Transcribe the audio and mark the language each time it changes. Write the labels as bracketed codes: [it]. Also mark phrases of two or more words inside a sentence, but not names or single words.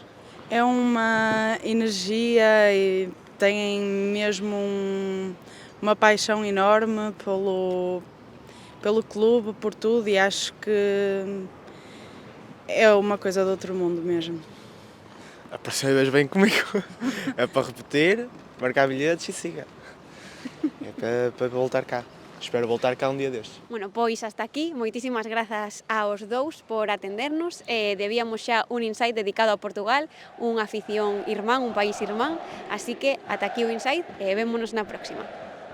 [pt] É uma energia e têm mesmo uma paixão enorme pelo clube, por tudo, e acho que é uma coisa de outro mundo mesmo. A próxima vez vem comigo. É para repetir, marcar bilhetes e siga. É para voltar cá. Espero voltar cá un día destes. [gl] Bueno, pois hasta aquí, moitísimas grazas aos dous por atendernos. Debíamos xa un insight dedicado a Portugal, unha afición irmán, un país irmán, así que ata aquí o insight e vémonos na próxima.